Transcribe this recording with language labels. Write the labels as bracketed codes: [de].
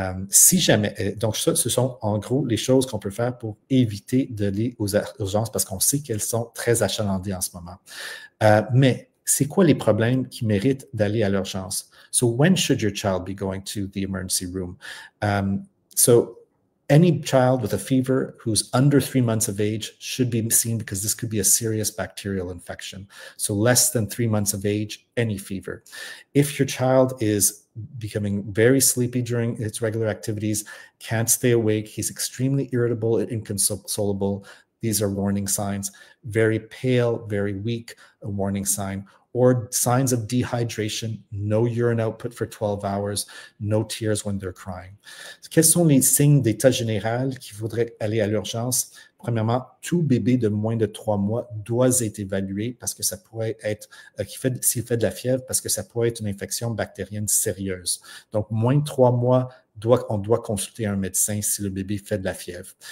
[fr] Si jamais, donc ça, ce sont en gros les choses qu'on peut faire pour éviter d'aller aux urgences parce qu'on sait qu'elles sont très achalandées en ce moment. Mais c'est quoi les problèmes qui méritent d'aller à l'urgence? [en] So when should your child be going to the emergency room? So any child with a fever who's under 3 months of age should be seen because this could be a serious bacterial infection. So less than 3 months of age, any fever. If your child is becoming very sleepy during its regular activities, can't stay awake, he's extremely irritable and inconsolable, these are warning signs. Very pale, very weak, a warning sign. Or signs of dehydration, no urine output for 12 hours, no tears when they're crying. [fr] Quels sont les signes d'état général qui voudraient aller à l'urgence? Premièrement, tout bébé de moins de 3 mois doit être évalué parce que ça pourrait être, s'il fait de la fièvre, parce que ça pourrait être une infection bactérienne sérieuse. Donc, moins de 3 mois, on doit consulter un médecin si le bébé fait de la fièvre.